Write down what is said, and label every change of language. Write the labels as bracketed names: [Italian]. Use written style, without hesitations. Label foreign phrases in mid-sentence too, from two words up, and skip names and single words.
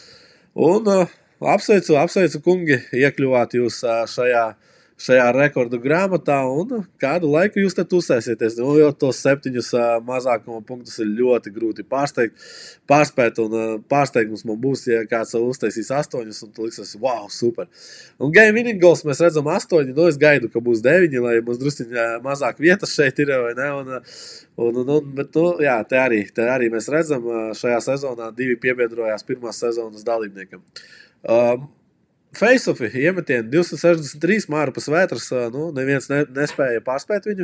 [Latvian] Un apsveicu kungi, iekļuvāt jūs šajā šajā rekordu grāmatā, un kādu laiku jūs te tusēsieties. Nu, jo tos 7 mazākuma punktus ir ļoti grūti pārspēt, un pārsteigums man būs, ja kāds uztaisīs 8, un tu liksies, [English] wow, super. [Latvian] Un [English] game winning goals [Latvian] mēs redzam 8, nu es gaidu, ka būs 9, lai mums drusciņā mazāk vietas šeit ir, vai ne, bet, nu, jā, te arī mēs redzam, šajā sezonā 2 piebiedrojās pirmās sezonas dalībniekam. Face-offi iemetieni 263 Mārpas Vētras, nu, neviens nespēja pārspēt viņu.